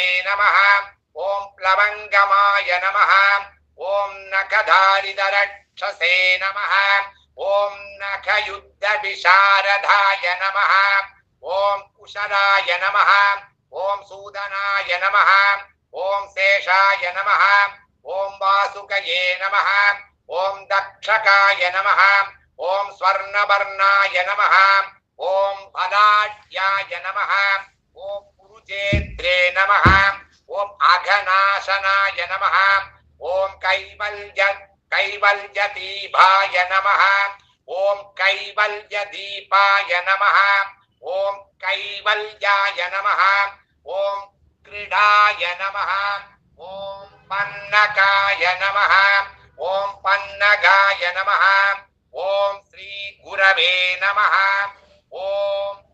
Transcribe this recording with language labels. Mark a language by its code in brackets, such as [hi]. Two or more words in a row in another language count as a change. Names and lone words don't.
[sa] नमः ॐ प्लवङ्गमाय नमः ॐ नखधारिधरक्षसे नमः ॐ नखयुद्धविशारदाय नमः ॐ कुशलाय नमः ॐ सूदनाय नमः ॐ शेषाय नमः ॐ वासुकये नमः ॐ दक्षकाय नमः ఓం స్వర్ణవర్ణాయ నమః ఓం ఫలాఢ్యాయ నమః ఓం పురుజేత్రే నమః ఓం అఘనాశనాయ నమః ఓం కైవల్యదీపాయ నమః ఓం కైవల్యదీపాయ నమః ఓం కైవల్యాయ నమః ఓం క్రీడాయ నమః ఓం పన్నకాయ నమః ఓం పన్నగాయ నమః ఓం శ్రీ గురవే నమః ఓం